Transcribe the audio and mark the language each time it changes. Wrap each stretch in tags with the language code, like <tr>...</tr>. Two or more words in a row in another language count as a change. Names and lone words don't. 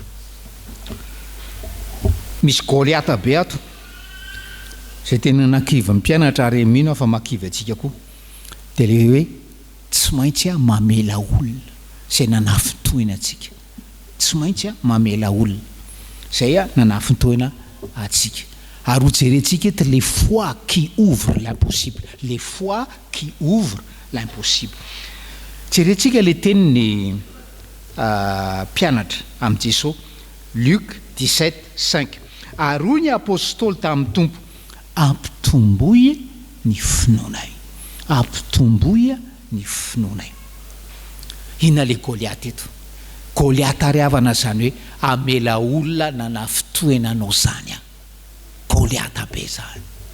<mg>misy Goliata be ato zay tena nakiva mpianatra ary mino fa makiva atsika koa de le hoe tsy maintsy mamela olona zay nanafintoina atsika tsy maintsy mamela olona zay nanafintoina atsika ary hojerentsika eto les</mg> <fr>fois qui ouvre l'impossible les fois qui ouvre l'impossible</fr> <mg>jerentsika le teniny mpianatra amin'ny Jesosy Luc 17:5 ary hoy ny apôstôly tamin'ny tompo ampitomboy ny finoanay ampitomboy ny finoanay inona le Goliata eto Goliata ry avana zany hoe amela olona nanafitoenanao zany Goliata be zany</mg>